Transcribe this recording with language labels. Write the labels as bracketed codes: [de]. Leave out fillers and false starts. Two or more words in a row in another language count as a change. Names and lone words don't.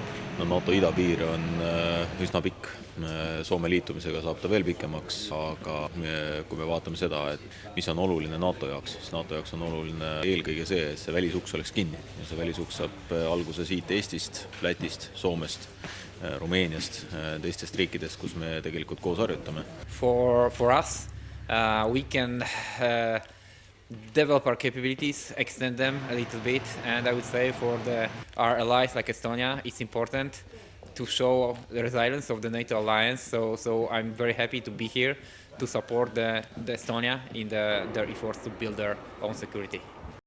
[et] No NATO idapiir on üsna pikk. Soome liitumisega saab ta veel pikemaks, aga kui me vaatame seda, et mis on oluline NATO jaoks, siis NATO jaoks on oluline eelkõige see, et see välisuks oleks kinni. Ja see välisuks saab alguse siit Eestist, Lätist, Soomest, Rumeeniast, teistest riikidest, kus me tegelikult koos harjutame. [en] For us, we can develop our capabilities, extend them a little bit, and I would say for our allies like Estonia, it's important to show the resilience of the NATO alliance. So I'm very happy to be here to support the Estonia in their efforts to build their own security.